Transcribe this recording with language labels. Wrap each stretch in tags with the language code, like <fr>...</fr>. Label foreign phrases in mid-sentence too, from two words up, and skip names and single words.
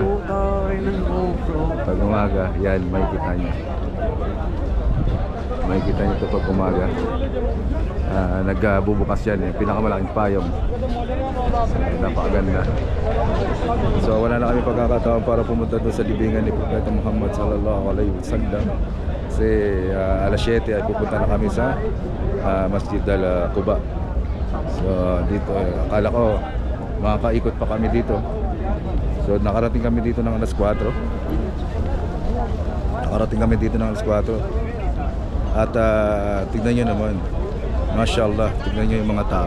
<tl>Pag umaga, yan, makikita nyo. Makikita nyo ito pag umaga. Nagbubukas yan, pinakamalaking payong. Napakaganda. So wala na kami pagkakataon para pumunta doon sa libingan ni Propeta Muhammad</tl> <ar>صلى الله عليه وسلم.</ar> <tl>Kasi alas 7 ay pupunta na kami sa Masjid Al-Quba. So dito, akala ko makakaikot pa kami dito. So nakarating kami dito ng alas 4. At tignan nyo naman, mashallah, tignan nyo yung mga tao.</tl>